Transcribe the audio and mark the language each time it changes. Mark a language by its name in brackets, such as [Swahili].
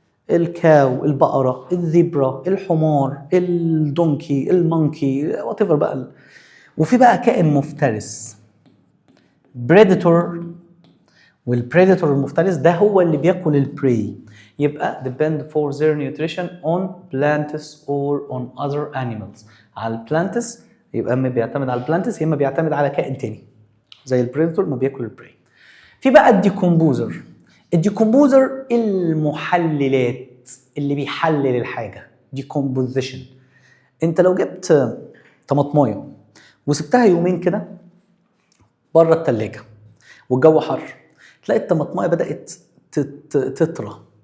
[Arabic] الكاو، البقره، الذبره، الحمار، الدونكي، المونكي، وات ايفر بقى. وفي بقى كائن مفترس، بريديتور، والبريديتور المفترس ده هو اللي بياكل البراي. [English] يبقى depend for their nutrition on plants or on other animals. [Arabic] على البلانتس، يبقى اما بيعتمد على البلانتس، يا اما بيعتمد على كائن تاني زي البريديتور ما بياكل البراي. في بقى الديكومبوزر. الديكومبوزر المحللات، اللي بيحلل الحاجه، decomposition. انت لو جبت طماطمايه وسبتها يومين كده بره الثلاجه والجو حر، تلاقي الطماطمايه بدات تطرى.